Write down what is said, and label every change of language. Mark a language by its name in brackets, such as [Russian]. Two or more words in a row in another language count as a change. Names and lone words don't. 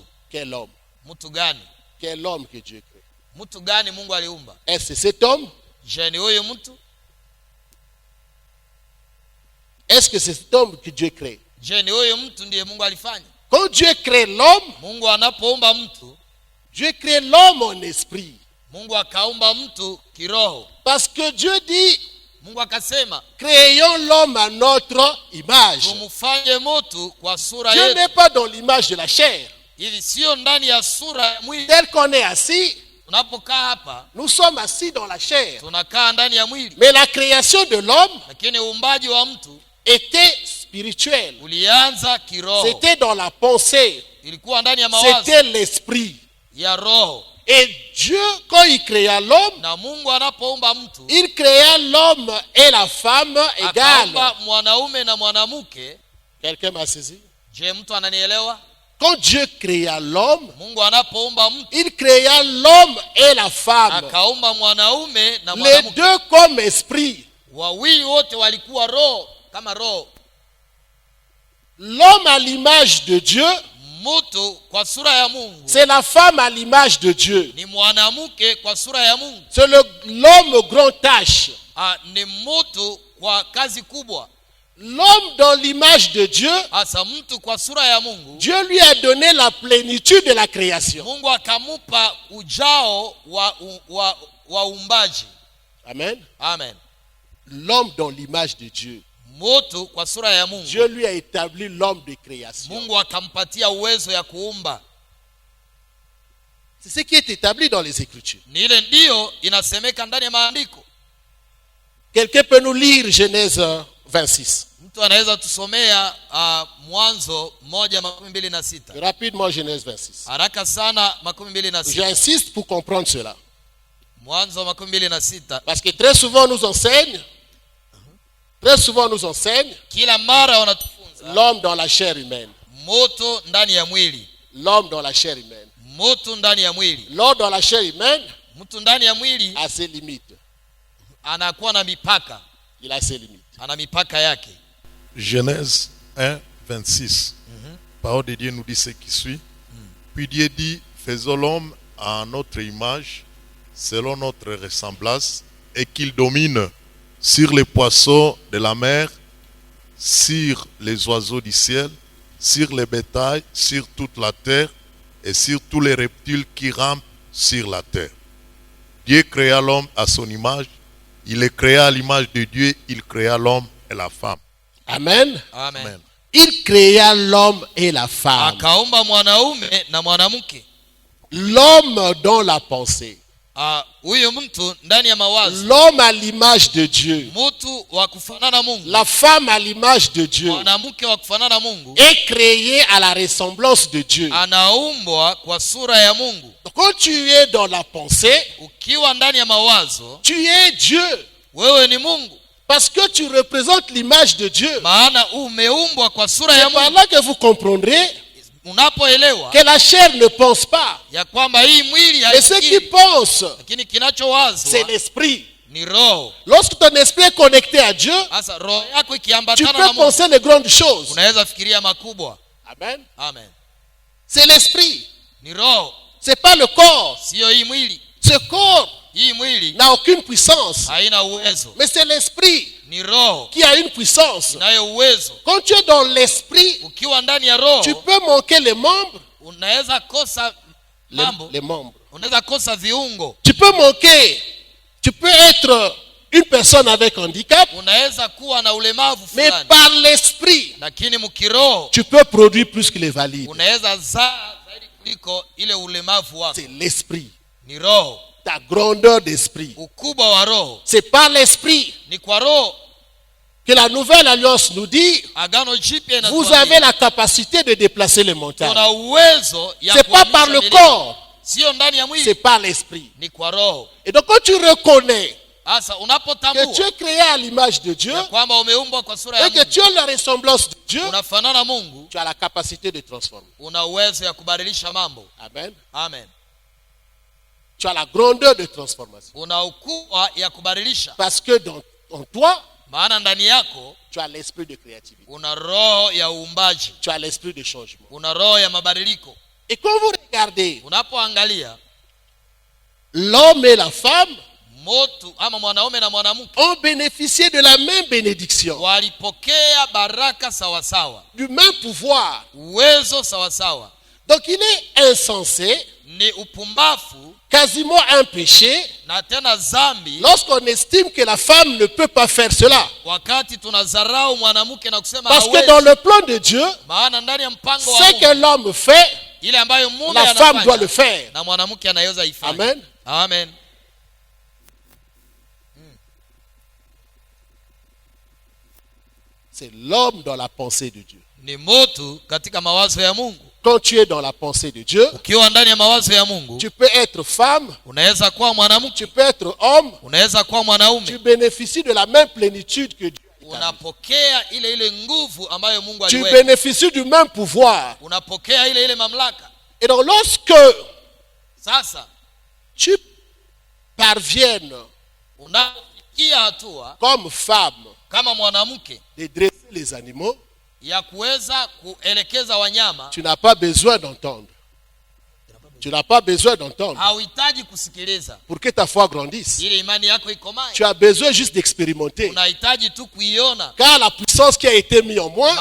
[French] Quel homme? [Swahili] Mtu gani? [French] Quel homme que Dieu crée? [Swahili] Mtu gani Mungu aliumba? [French] Est-ce cet homme? [Swahili] Je, ni huyu mtu? [French] est-ce que c'est cet homme que Dieu crée? [Swahili] Je, ni huyo mtu ndiye Mungu alifanya? [French] Quand Dieu crée l'homme, [Swahili] Mungu anapoumba mtu, [French] Dieu crée l'homme en esprit. [Swahili] Mungu akaumba mtu kiroho. [French] Parce que Dieu dit, [Swahili] Mungu akasema, [French] créons l'homme à notre image. [Swahili] tumfanye mtu kwa sura [French] Dieu [Swahili] yetu. [French] n'est pas dans l'image de la chair. [Swahili] Hivi sio ndani ya sura ya mwili. [French] Tel qu'on est assis, [Swahili] Tunapokaa hapa, [French] nous sommes assis dans la chair. [Swahili] tunakaa ndani ya mwili. [French] Mais la création de l'homme [Swahili] Lakini uumbaji wa mtu [French] était spirituelle. [Swahili] ulianza kiroho. [French] C'était dans la pensée. [Swahili] Ilikuwa ndani ya mawazo [French] C'était l'esprit. [Swahili] ya roho. [French] Et Dieu, quand il créa l'homme, [Swahili] Na Mungu anapoumba mtu, [French] il créa l'homme et la femme égales. [Swahili] akaumba mwanaume na mwanamke. [French] Quelqu'un m'a saisi? [Swahili] Je, mtu ananielewa? [French] Quand Dieu créa l'homme, [Swahili] Mungu anapoumba mtu, [French] il créa l'homme et la femme. [Swahili] akaumba mwanaume na [French] Les [Swahili] mwanamke. [French] deux comme esprit. [Swahili] Wawili wote walikuwa roho, kama roho. [French] L'homme à l'image de Dieu, [Swahili] Mtu kwa sura ya Mungu [French] c'est la femme à l'image de Dieu. [Swahili] ni mwanamke kwa sura ya Mungu. [French] C'est l'homme aux grandes tâches. [Swahili] Ni mtu kwa kazi kubwa. [French] L'homme dans l'image de Dieu, [Swahili] Hasa mtu kwa sura ya Mungu, [French] Dieu lui a donné la plénitude de la création. [Swahili] Mungu akamupa ujao wa uumbaji. [French] Amen. [Swahili] Amen. [French] L'homme dans l'image de Dieu. [Swahili] Mtu kwa sura ya Mungu, [French] Dieu lui a établi l'homme de création. [Swahili] Mungu akampatia uwezo ya kuumba. [French] C'est ce qui est établi dans les Écritures. [Swahili] Ni ile ndio inasemeka ndani ya maandiko. [French] Quelqu'un peut nous lire Genèse 26. [Swahili] Mtu anaweza tusomea Mwanzo 1:26. [French] Rapidement, Genèse 26. [Swahili] Haraka sana 26. [French] J'insiste pour comprendre cela. [Swahili] Mwanzo 26. [French] Parce que très souvent nous enseigne, [Swahili] Kila mara wanatufunza [French] l'homme dans la chair humaine. [Swahili] moto ndani ya mwili. [French] L'homme dans la chair humaine. [Swahili] Moto ndani ya mwili. [French] L'homme dans la chair humaine [Swahili] Mtu ndani ya mwili [French] a ses limites. [Swahili] anakuwa na mipaka. [French] Il a ses limites. [Swahili] Ana mipaka yake. [French] Genèse 1, 26. Parole de Dieu nous dit ce qui suit. Puis Dieu dit, faisons l'homme à notre image, selon notre ressemblance, et qu'il domine sur les poissons de la mer, sur les oiseaux du ciel, sur les bétails, sur toute la terre, et sur tous les reptiles qui rampent sur la terre. Dieu créa l'homme à son image. Il les créa à l'image de Dieu. Il créa l'homme et la femme. Amen. Amen. Amen. Il créa l'homme et la femme. [Swahili] Akaumba mwanaume na mwanamke. [French] L'homme dans la pensée. [Swahili] Huyo mtu ndani ya mawazo. [French] L'homme à l'image de Dieu. [Swahili] Mtu wa kufanana Mungu. [French] La femme à l'image de Dieu. [Swahili] Mwanamke wa kufanana Mungu. [French] Est créée à la ressemblance de Dieu. [Swahili] Anaumbwa kwa sura ya Mungu. [French] Donc, quand tu es dans la pensée, [Swahili] Ukiwa ndani ya mawazo, [French] tu es Dieu. [Swahili] wewe ni Mungu. [French] Parce que tu représentes l'image de Dieu. [Swahili] Maana umeumbwa kwa sura ya [French] C'est par [Swahili] Mungu. [French] là que vous comprendrez [Swahili] Unapoelewa [French] que la chair ne pense pas. [Swahili] ya kwamba hii mwili [French] Et ce qui [Swahili] haisikii, [French] pense, [Swahili] lakini kinachowazwa [French] c'est l'esprit. [Swahili] ni roho. [French] Lorsque ton esprit est connecté à Dieu, [Swahili] Sasa roho yako [French] tu [Swahili] ikiambatana na [French] peux [Swahili] Mungu, [French] penser les grandes choses. [Swahili] unaweza fikiria makubwa. [French] Amen. [Swahili] Amen. [French] C'est l'esprit. [Swahili] Ni roho, [French] C'est pas le corps. [Swahili] sio hii mwili. [French] Ce corps [Swahili] Hii mwili [French] n'a aucune puissance. [Swahili] haina uwezo, [French] Mais c'est l'esprit [Swahili] ni roho [French] qui a une puissance. [Swahili] inayo uwezo. [French] Quand tu es dans l'esprit, [Swahili] Ukiwa ndani ya roho, [French] tu peux manquer les membres. [Swahili] unaweza kosa mambo, [French] Les membres. [Swahili] unaweza kosa viungo, [French] Tu peux manquer. Tu peux être une personne avec handicap. [Swahili] unaweza kuwa na ulemavu [French] Mais [Swahili] fulani, [French] par l'esprit, [Swahili] lakini mkiroho [French] tu peux produire plus que les valides. [Swahili] unaweza zaa zaidi kuliko ile ulemavu wako. [French] C'est l'esprit. [Swahili] Ni roho, [French] Ta grandeur d'esprit. [Swahili] ukubwa wa roho [French] C'est par l'esprit [Swahili] ni kwa roho. [French] que la nouvelle alliance nous dit, [Swahili] Agano Jipya [French] vous [Swahili] inatuambia [French] avez la capacité de déplacer les montagnes. [Swahili] tuna uwezo ya [French] C'est pas par [Swahili] kuhamisha [French] le [Swahili] milima. [French] corps, [Swahili] Sio ndani ya [French] c'est [Swahili] mwili, [French] par l'esprit. [Swahili] ni kwa roho. [French] Et donc quand tu reconnais [Swahili] Sasa [French] que [Swahili] unapotambua [French] tu es créé à l'image de Dieu [Swahili] ya kwamba umeumbwa kwa sura ya [French] et que [Swahili] Mungu, [French] tu as la ressemblance de Dieu, [Swahili] unafanana Mungu, [French] tu as la capacité de transformer. [Swahili] una uwezo ya kubadilisha mambo. [French] Amen. [Swahili] Amen. [French] Tu as la grandeur de transformation. [Swahili] Una ukubwa ya kubadilisha, [French] Parce que en toi, [Swahili] maana ndani yako [French] tu as l'esprit de créativité. [Swahili] una roho ya uumbaji, [French] Tu as l'esprit de changement. [Swahili] una roho ya mabadiliko. [French] Et quand vous regardez [Swahili] Unapoangalia [French] l'homme et la femme, [Swahili] Motu ama mwanaume na mwanamke [French] ont bénéficié de la même bénédiction, [Swahili] walipokea baraka sawasawa, [French] du même pouvoir. [Swahili] uwezo sawasawa. [French] Donc il est insensé, [Swahili] Ni upumbafu [French] quasiment un péché, [Swahili] na tena zambi [French] lorsqu'on estime que la femme ne peut pas faire cela. [Swahili] wakati tunadharau mwanamke na kusema [French] Parce que [Swahili] hawezi. [French] dans le plan de Dieu, [Swahili] Maana ndani ya mpango wa [French] ce [Swahili] Mungu, [French] que l'homme fait, [Swahili] ile ambayo mume [French] la femme doit le [Swahili] anafanya [French] faire. [Swahili] na mwanamke anaweza ifanya. [French] Amen. [Swahili] Amen. [French] C'est l'homme dans la pensée de Dieu. [Swahili] Ni motu katika mawazo ya Mungu. [French] Quand tu es dans la pensée de Dieu, [Swahili] Ukiwa ndani ya mawazo ya Mungu, [French] tu peux être femme, [Swahili] unaweza kuwa mwanamke, [French] tu peux être homme, [Swahili] unaweza kuwa [French] tu [Swahili] mwanaume. [French] bénéficies de la même plénitude que Dieu. [Swahili] Unapokea ile nguvu ambayo Mungu [French] Tu [Swahili] aliweka. [French] bénéficies du même pouvoir. [Swahili] Unapokea ile mamlaka. [French] Et donc lorsque [Swahili] Sasa [French] tu parviennes [Swahili] unafikia hatua [French] comme femme [Swahili] kama mwanamke [French] de dresser les animaux, [Swahili] ya kuweza kuelekeza wanyama, [French] tu n'as pas besoin d'entendre. Tu n'as pas besoin d'entendre [Swahili] hauhitaji kusikiliza [French] pour que ta foi grandisse. [Swahili] ile imani yako ikomae. [French] Tu as besoin juste d'expérimenter. [Swahili] Unahitaji tu kuiona, [French] Car la puissance qui a été mise en moi